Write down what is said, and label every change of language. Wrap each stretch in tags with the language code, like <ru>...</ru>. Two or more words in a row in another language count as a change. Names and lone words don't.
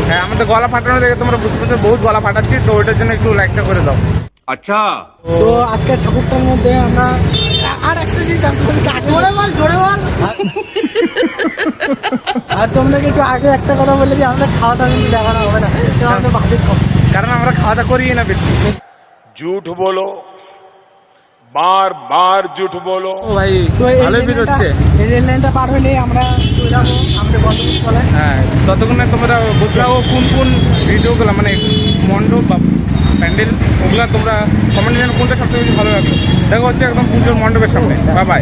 <bn>হ্যাঁ, আমাদের গলা ফাটানো দেখে তোমরা বুঝতে পারছো বহুত গলা ফাটাচ্ছি, তো ওইটার জন্য একটু লাইকটা করে দাও।</bn> <hi>अच्छा</hi> <bn>তো আজকে ঠাকুরটার মধ্যে আমরা আর একটা জিনিস জানতে পারি, জোরে বল আর তোমাদেরকে একটু আগে একটা কথা বলে যে আমাদের খাওয়া দাওয়া কিন্তু দেখানো হবে না, আমাদের বাজেট কম, কারণ আমরা খাওয়া দাওয়া করি না বেশি।</bn> <hi>झूठ बोलो, बार बार झूठ बोलो।</hi> <bn>ও ভাই তো এই ভালোই ভিড় হচ্ছে। এই রেল লাইনটা পার হলে আমরা চলে যাবো আমাদের গন্তব্যস্থলে। হ্যাঁ, ততক্ষণে তোমরা বুঝলাও কোন কোন ভিডিওগুলো মানে মণ্ডপ বা প্যান্ডেল ওগুলা তোমরা কমেন্টে জানো কোনটা সবথেকে বেশি ভালো লাগলো। দেখো হচ্ছে একদম পুজোর মণ্ডপের সামনে। বাই বাই।</bn>